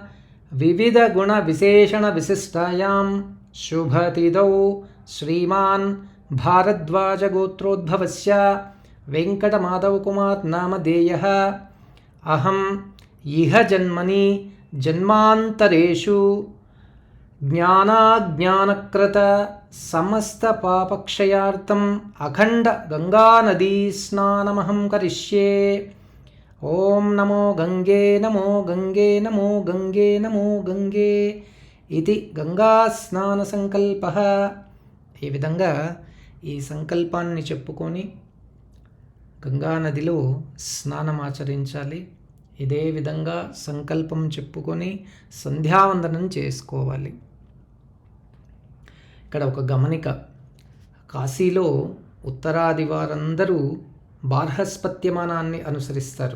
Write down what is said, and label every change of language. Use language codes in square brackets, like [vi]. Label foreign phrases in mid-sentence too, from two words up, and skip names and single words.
[sa] विविधगुणविशेषणविशिष्टायां शुभतिथौ श्रीमान् भारद्वाजगोत्रोद्भवस्य वेङ्कटमाधवकुमार नामधेयः अहम् इह जन्मनि जन्मान्तरेषु ज्ञानाज्ञानकृत समस्तपापक्षयार्थम् अखण्ड गंगानदी स्नानमहं करिष्ये। ओम नमो गंगे नमो गंगे नमो गंगे नमो गंगे इति गंगा स्नान संकल्पः। [te] ఈ విధంగా ఈ సంకల్పాన్ని చెప్పుకొని గంగా నదిలో స్నానం ఆచరించాలి. ఇదే విధంగా సంకల్పం చెప్పుకొని సంధ్యావందనం చేసుకోవాలి. ఇక్కడ ఒక గమనిక, కాశీలో ఉత్తరాది వారందరూ బార్హస్పత్యమానాన్ని అనుసరిస్తారు.